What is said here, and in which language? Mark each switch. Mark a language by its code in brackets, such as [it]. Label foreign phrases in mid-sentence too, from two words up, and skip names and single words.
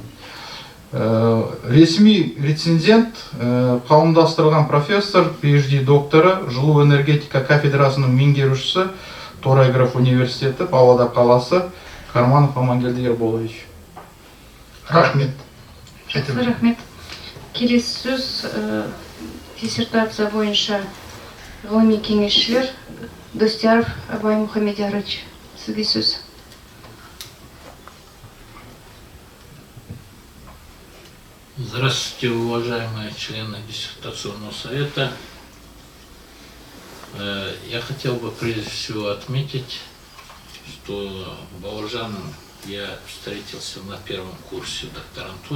[kk] Ресми рецензент қауымдастырған профессор, PhD докторы, жылу энергетика кафедрасының меңгерушісі, Торайғыров университеті, Павлодар қаласы, Карманов Амангелді Ерболович. Рахмет. Рахмет. Келесі сөз диссертация бойынша ғылыми кеңесшілер Достяров Абай Мухамедиярович. Сізге сөз. [ru] Здравствуйте, уважаемые члены диссертационного совета. Я хотел бы прежде всего отметить, что Бауыржаном я встретился на первом курсе докторантуры.